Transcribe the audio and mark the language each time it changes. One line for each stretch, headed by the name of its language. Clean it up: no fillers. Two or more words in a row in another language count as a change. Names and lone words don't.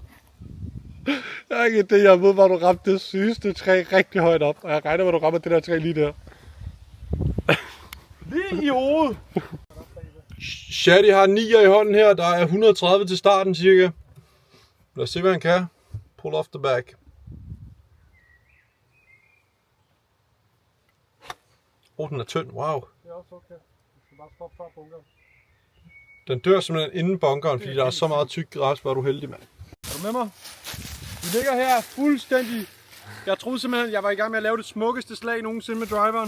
Danish: Jeg har ikke det, jeg ved, hvor du ramte det sygeste træ rigtig højt op. Og jeg regner med, at du rammer det der træ lige der. Lige i hovedet. Shadi har 9'er i hånden her. Der er 130 til starten cirka. Lad os se, hvad han kan.
English: Pull off the back.
Danish: Den er tynd. Wow. Det er også okay. Du skal bare stoppe før bunkeren. Den dør simpelthen inden bunkeren, fordi der er så meget tyk græs. Hvor er du heldig, mand. Er du med mig? Vi ligger her fuldstændig... Jeg troede simpelthen, jeg var i gang med at lave det smukkeste slag nogensinde med driveren.